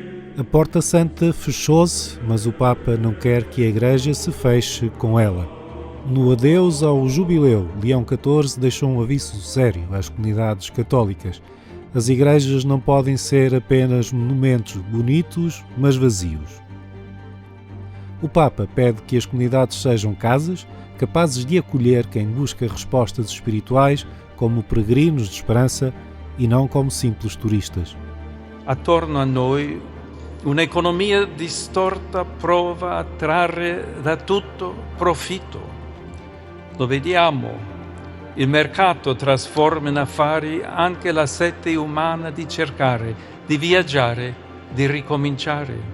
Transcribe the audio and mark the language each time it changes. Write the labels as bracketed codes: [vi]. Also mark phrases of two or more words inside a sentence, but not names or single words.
[pt] A Porta Santa fechou-se, mas o Papa não quer que a Igreja se feche com ela. No adeus ao jubileu, Leão XIV deixou um aviso sério às comunidades católicas. As igrejas não podem ser apenas monumentos bonitos, mas vazios. O Papa pede que as comunidades sejam casas, capazes de acolher quem busca respostas espirituais como peregrinos de esperança e não como simples turistas. [it] Attorno a noi un'economia distorta prova a trarre da tutto profitto. Lo vediamo, il mercato trasforma in affari anche la sete umana di cercare, di viaggiare, di ricominciare.